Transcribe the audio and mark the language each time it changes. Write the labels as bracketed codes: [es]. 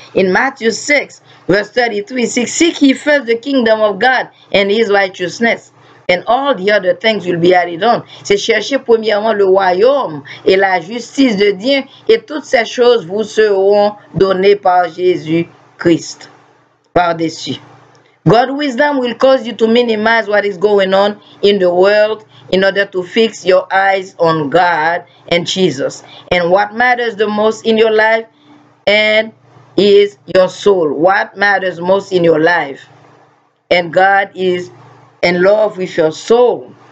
[en] In Matthew 6, verse 33, seek ye first the kingdom of God and His righteousness, and all the other things will be added on. [fr] C'est chercher premièrement le royaume et la justice de Dieu, et toutes ces choses vous seront données par Jésus-Christ, par-dessus. [en] God's wisdom will cause you to minimize what is going on in the world in order to fix your eyes on God and Jesus. And what matters the most in your life and is your soul. What matters most in your life. And God is in love with your soul.